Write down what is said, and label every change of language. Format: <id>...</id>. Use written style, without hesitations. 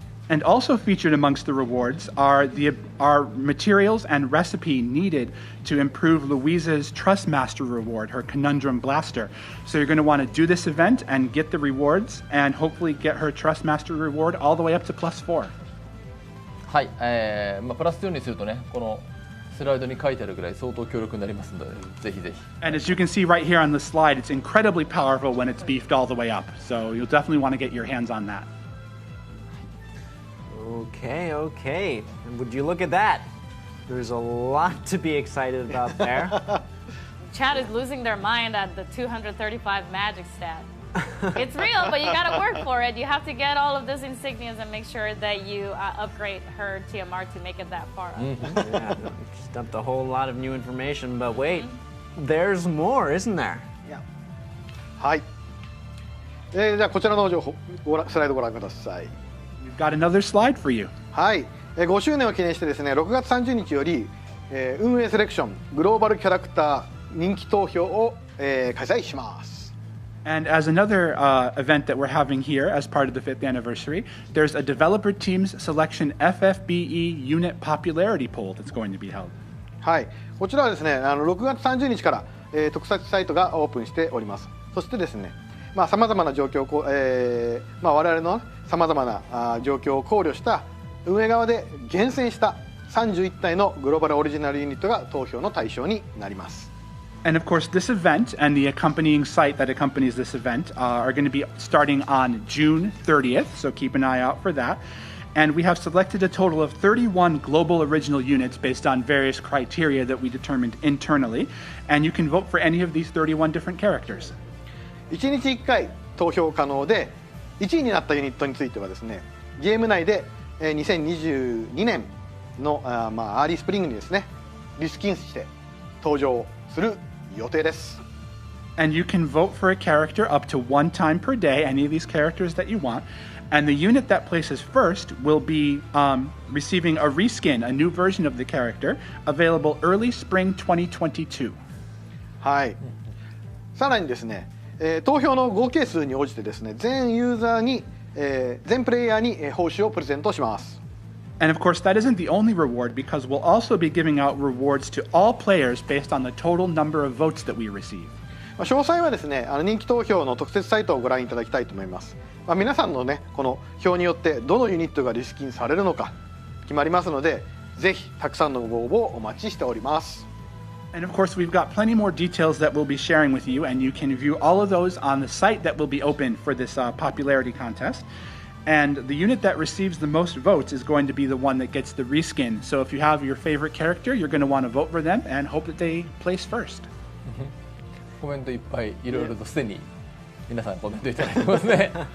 <en>And also featured amongst the rewards are materials and recipe needed to improve Louise's Trust Master reward, her Conundrum Blaster. So you're going to want to do this event and get the rewards and hopefully get her Trust Master reward all the way up to +4.</en> <ja>はい、まあ、プラス4にするとねこのスライドに書いてあるぐらい相当強力になりますのでぜひぜひ。</ja> <en>And as you can see right here on the slide, it's incredibly powerful when it's beefed all the way up. So you'll definitely want to get your hands on that. Okay, okay. And would you look at that? There's a lot to be excited about there. Chat is losing their mind at the 235 magic stat. It's real, but you gotta work for it. You have to get all of these insignias and make sure that you upgrade her TMR to make it that far up. Yeah, just dumped a whole lot of new information, but wait, there's more, isn't there? Yeah. はい。</en> <ja>じゃあこちらの情報スライドご覧ください。</ja> <en>We've got another slide for you. はい。 5周年を記念してですね、6月30日より、運営セレクショングローバルキャラクター人気投票を、開催します。 And as another event that we're having here as part of the 5th anniversary, there's a developer team's selection FFBE unit popularity poll that's going to be held.</en> <ja>はい。こちらはですね、6月30日から、特設サイトがオープンしております。そしてですね、まあ様々な状況をまあ我々の様々な状況を考慮した運営側で厳選した31体のグローバルオリジナルユニットが投票の対象になります。</ja> <en>And of course, this event and the accompanying site that accompanies this event are going to be starting on June 30th, so keep an eye out for that. And we have selected a total of 31 global original units based on various criteria that we determined internally. And you can vote for any of these 31 different characters.</en> <ja>1日1回投票可能で、1位になったユニットについてはですね、ゲーム内で2022年のまあアーリースプリングにですね、リスキンして登場する予定です。</ja> <en>And you can vote for a character up to one time per day, any of these characters that you want. And the unit that places first will be receiving a reskin, a new version of the character, available early spring 2022.</en> <ja>はい。さらにですね、投票の合計数に応じてですね、全ユーザーに、全プレイヤーに、報酬をプレゼントします。</ja> <en>And of course, that isn't the only reward because we'll also be giving out rewards to all players based on the total number of votes that we receive.</en> <ja>詳細はですね、人気投票の特設サイトをご覧いただきたいと思います。皆さんのね、この票によってどのユニットがリスキンされるのか決まりますので、ぜひたくさんのご応募をお待ちしております。</ja> <en>And of course, we've got plenty more details that we'll be sharing with you, and you can view all of those on the site that will be open for this popularity contest. And the unit that receives the most votes is going to be the one that gets the reskin. So if you have your favorite character, you're going to want to vote for them and hope that they place first.</en> <ja>コメントいっぱいいろいろとすでに皆さんコメントいただいてますね。</ja>